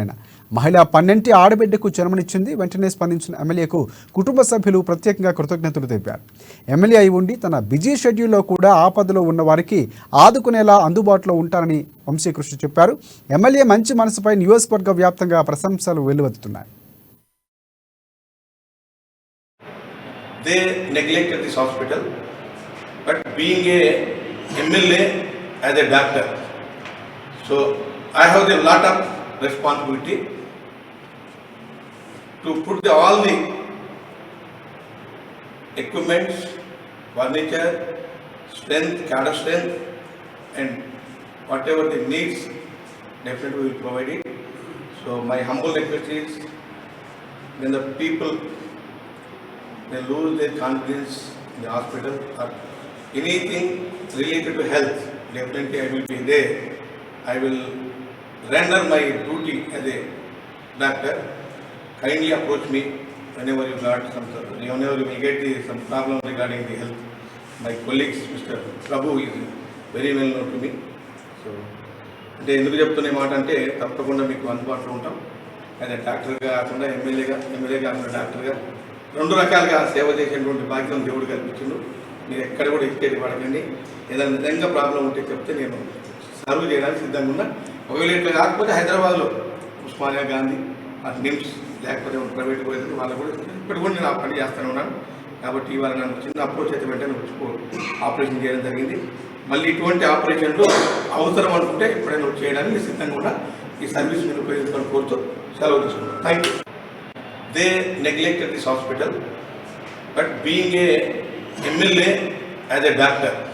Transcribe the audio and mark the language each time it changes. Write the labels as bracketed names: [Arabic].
[Telugu] ఆయన మహిళ 12 ఆడబిడ్డకు జన్మనిచ్చింది. వెంటనే స్పందించిన ఎమ్మెల్యేకు కుటుంబ సభ్యులు ప్రత్యేకంగా కృతజ్ఞతలు తెలిపారు. ఎమ్మెల్యే అయి ఉండి తన బిజీ షెడ్యూల్లో కూడా ఆపదలో ఉన్న వారికి ఆదుకునేలా అందుబాటులో ఉంటానని వంశీకృష్ణ చెప్పారు. ఎమ్మెల్యే మంచి మనసుపై నియోజకవర్గ వ్యాప్తంగా ప్రశంసలు వెల్లువెత్తుతున్నాయి. [English] They neglected this hospital, but being a MLA as a doctor, so I have a lot of responsibility to put all the equipments, furniture, strength, cadre strength, and whatever they needs, definitely we will provide it. So my humble request is, when the people they lose their confidence in the hospital or anything related to health, definitely I will be there. I will render my duty as a doctor. Kindly approach me whenever you got whenever you will get some problem regarding the health. My colleagues, Mr. Prabhu is very well known to me. [Telugu] So, అంటే ఎందుకు చెప్తున్న మాట అంటే తప్పకుండా మీకు అందుబాటులో ఉంటాం. అదే డాక్టర్గా కాకుండా ఎమ్మెల్యే కాకుండా డాక్టర్గా 2 రకాలుగా సేవ చేసేటువంటి భాగ్యం దేవుడు కల్పించిండు. మీరు ఎక్కడ కూడా ఇచ్చేది పడకండి. ఏదైనా నిజంగా ప్రాబ్లం ఉంటే చెప్తే నేను సర్వ్ చేయడానికి సిద్ధంగా ఉన్నా. ఒకవేళ ఇట్లా కాకపోతే హైదరాబాద్లో ఉస్మానియా గాంధీ నిమ్స్ లేకపోతే ప్రైవేట్ పోయేది వాళ్ళు కూడా ఇప్పుడు కూడా నేను ఆ పని చేస్తూనే ఉన్నాను. కాబట్టి ఇవాళ నన్ను చిన్న అప్రోచ్ అయితే వెంటనే ఆపరేషన్ చేయడం జరిగింది. మళ్ళీ ఇటువంటి ఆపరేషన్లు అవసరం అనుకుంటే ఎప్పుడైనా చేయడానికి సిద్ధంగా కూడా ఈ సర్వీస్ మీరు ఉపయోగించుకొని కోరుతూ సెలవు తీసుకున్నాను. [English] Thank you. They neglected this hospital, but being a MLA as a doctor,